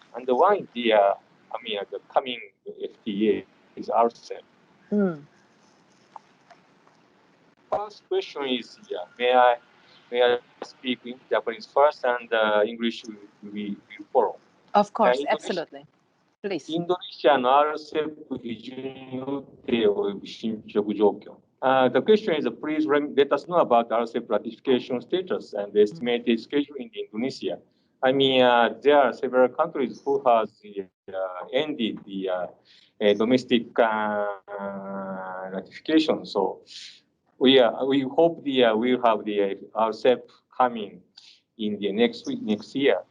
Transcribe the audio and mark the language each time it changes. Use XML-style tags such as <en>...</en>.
<en>And the one is the coming FTA is RCEP. First question is, may I speak in Japanese first, and English will follow? Of course, absolutely. Please.</en> <ja>インドネシアの RCEP 批准予定及び進捗状況。</ja> <en>The question is, please let us know about RCEP ratification status and the estimated schedule in Indonesia. I mean, there are several countries who has ended the domestic ratification. So we hope we'll have the RCEP coming in the next year.</en>